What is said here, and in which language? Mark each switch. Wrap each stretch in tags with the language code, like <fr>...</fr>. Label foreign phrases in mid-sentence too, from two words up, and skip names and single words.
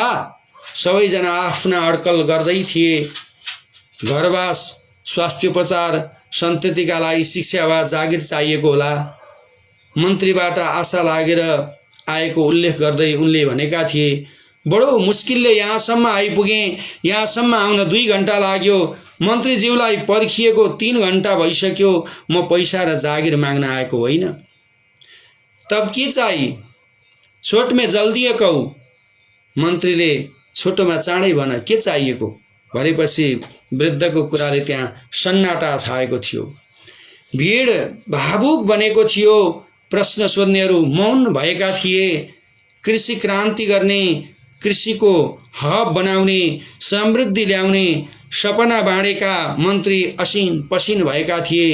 <ne>सबैजना आफ्ना अड्कल गर्दै थिए। घरवास, स्वास्थ्योपचार, सन्ततिका लागि शिक्षा वा जागिर चाहिएको होला। मन्त्रीबाट आशा लागेर आएको उल्लेख गर्दै उनले भनेका थिए, बडो मुस्किलले यहाँसम्म आइपुगेँ, यहाँसम्म आउन 2 घण्टा लाग्यो, मन्त्रीज्यूलाई पर्खिएको 3 घण्टा भइसक्यो, म पैसा र जागिर माग्न आएको होइन।</ne> <hi>तब के चाहिए? छोट में जल्दी कहू।</hi> <ne>मन्त्रीले छोटोमा चाँडै भन के चाहिएको भनेपछि वृद्धको कुराले त्यहाँ सन्नाटा छाएको थियो। भीड भावुक बनेको थियो। प्रश्न सोध्नेहरू मौन भएका थिए। कृषि क्रान्ति गर्ने, कृषिको हब बनाउने, समृद्धि ल्याउने सपना बाँडेका मन्त्री असिन पसिन भएका थिए।</ne>